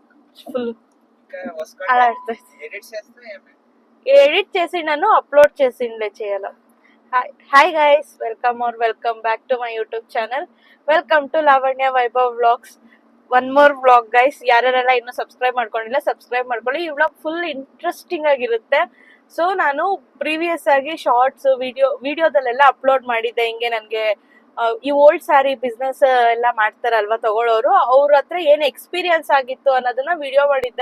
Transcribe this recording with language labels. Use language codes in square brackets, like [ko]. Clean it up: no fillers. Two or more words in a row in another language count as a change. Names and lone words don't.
[te] ఫుల్ అలా ఎడిట్ చేసి నన్ను అప్లోడ్ చేసిండే చేయాల. [en] Hi guys, welcome back to my YouTube channel. Welcome to Lavanya Vaibhav vlogs. One more vlog guys. [kn] ಯಾರೆಲ್ಲ ಇನ್ನೂ ಸಬ್ಸ್ಕ್ರೈಬ್ ಮಾಡ್ಕೊಂಡಿಲ್ಲ ಸಬ್ಸ್ಕ್ರೈಬ್ ಮಾಡ್ಕೊಳ್ಳಿ. ಈ ವ್ಲಾಗ್ [en] full interesting [kn] ಆಗಿರುತ್ತೆ. ಸೊ ನಾನು ಪ್ರೀವಿಯಸ್ ಆಗಿ ಶಾರ್ಟ್ಸ್ ವಿಡಿಯೋದಲ್ಲೆಲ್ಲ ಅಪ್ಲೋಡ್ ಮಾಡಿದ್ದೆ. ಹಿಂಗೆ ನನಗೆ ಈ [en] old saree business [kn] ಎಲ್ಲ ಮಾಡ್ತಾರಲ್ವಾ ತಗೊಳ್ಳೋರು, ಅವ್ರ ಹತ್ರ ಏನ್ ಎಕ್ಸ್ಪೀರಿಯನ್ಸ್ ಆಗಿತ್ತು ಅನ್ನೋದನ್ನ ವಿಡಿಯೋ ಮಾಡಿದ್ದೆ.